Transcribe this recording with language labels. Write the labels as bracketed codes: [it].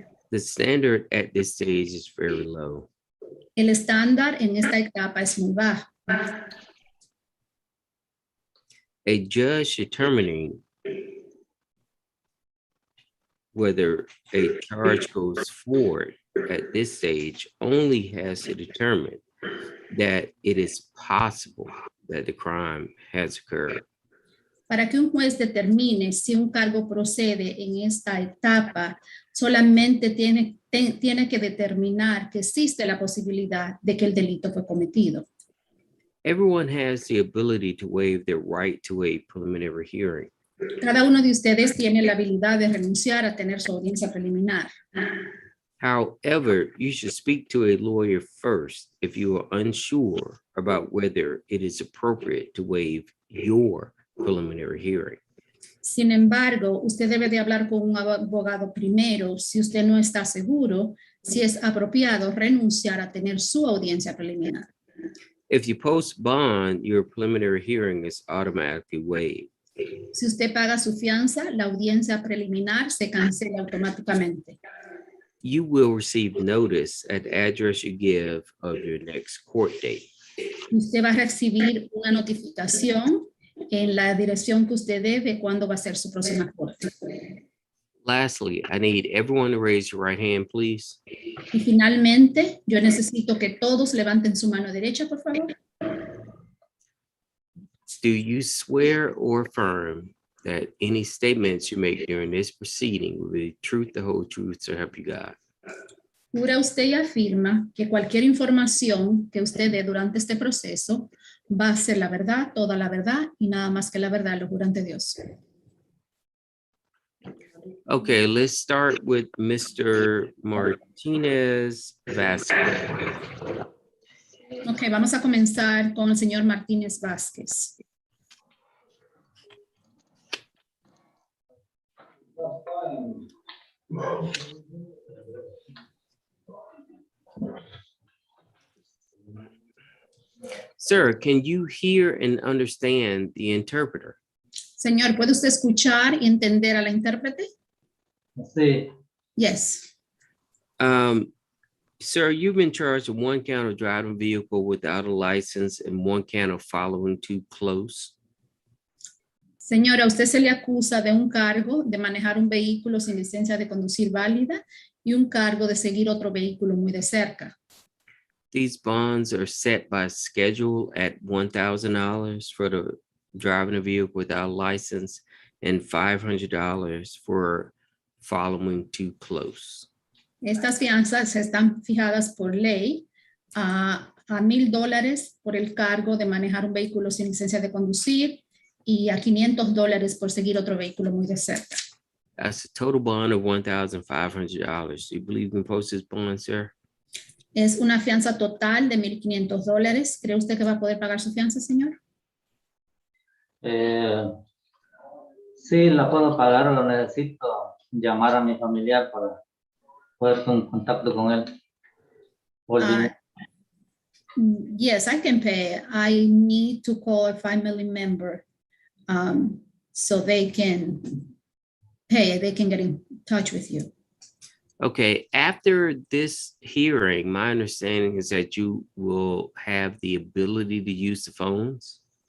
[en] The standard at this stage is very low. [es] El estándar en esta etapa es muy bajo. [en] A judge determining whether a charge goes forward at this stage only has to determine that it is possible that the crime has occurred. [es] Para que un juez determine si un cargo procede en esta etapa, solamente tiene que determinar que existe la posibilidad de que el delito fue cometido. [en] Everyone has the ability to waive their right to a preliminary hearing. [es] Cada uno de ustedes tiene la habilidad de renunciar a tener su audiencia preliminar. [en] However, you should speak to a lawyer first if you are unsure about whether it is appropriate to waive your preliminary hearing. [es] Sin embargo, usted debe de hablar con un abogado primero si usted no está seguro si es apropiado renunciar a tener su audiencia preliminar. [en] If you post bond, your preliminary hearing is automatically waived. [es] Si usted paga su fianza, la audiencia preliminar se cancela automáticamente. [en] You will receive notice at the address you give of your next court date. [es] Usted va a recibir una notificación en la dirección que usted dé de cuándo va a ser su próxima corte. [en] Lastly, I need everyone to raise your right hand, please. [es] Y finalmente, yo necesito que todos levanten su mano derecha, por favor. [en] Do you swear or affirm that any statements you make during this proceeding will be the truth, the whole truth, so help you God? [es] Jura usted y afirma que cualquier información que usted dé durante este proceso va a ser la verdad, toda la verdad y nada más que la verdad, lo juro ante Dios. [en] Okay, let's start with Mr. Martinez Vasquez. [es] Ok, vamos a comenzar con el señor Martínez Vázquez. [en] Sir, can you hear and understand the interpreter? [es] Señor, ¿puede usted escuchar y entender a la intérprete? Sí, [en] Yes. Sir, you've been charged with 1 count of driving a vehicle without a license and 1 count of following too close. [es] Señora, usted se le acusa de un cargo de manejar un vehículo sin licencia de conducir válida y un cargo de seguir otro vehículo muy de cerca. [en] These bonds are set by schedule at $1,000 for the driving a vehicle without a license and $500 for following too close. [es] Estas fianzas están fijadas por ley a $1,000 por el cargo de manejar un vehículo sin licencia de conducir y a $500 por seguir otro vehículo muy de cerca. [en] That's a total bond of $1,500. Do you believe you can post this bond, sir? [es] Es una fianza total de $1,500. ¿Cree usted que va a poder pagar su fianza, señor? sí, la puedo pagar, o necesito llamar a mi familiar para poder con contacto con él. O el dinero. [en] Yes, I can pay. I need to call a family member so they can pay. They can get in touch with you. Okay, after this hearing, my understanding is that you will have the ability to use the phones.